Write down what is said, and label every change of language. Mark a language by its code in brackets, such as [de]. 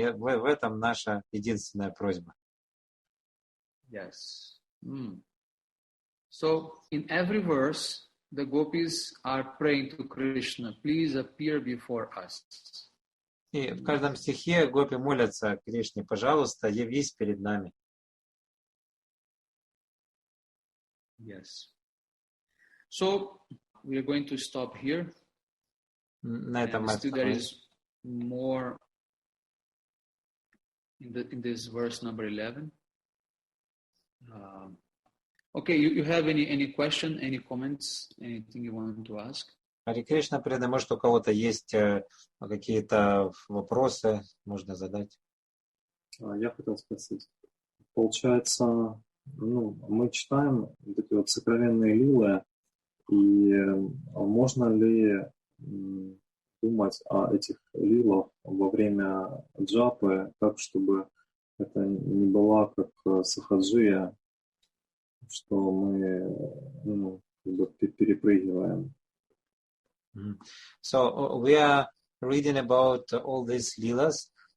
[ru] И в этом наша единственная просьба. [en] Yes. So in every verse, the gopis are praying to Krishna, please appear before us. [ru] И в каждом стихе гопи молятся Кришне, пожалуйста, явись перед нами. [en] Yes. So we are going to stop here. [ru] На этом мы [en] still there is more in this verse number 11. Okay, you have any question, any comments, anything you want to ask? [ru] Харе Кришна, преданный, может, у кого-то есть какие-то вопросы, можно задать? Я хотел спросить. Получается, мы читаем вот эти вот сокровенные лилы, и можно ли думать о этих лилах во время джапы, так, чтобы это не была как сахаджия, что мы перепрыгиваем? [en] So we are reading about all these lilas.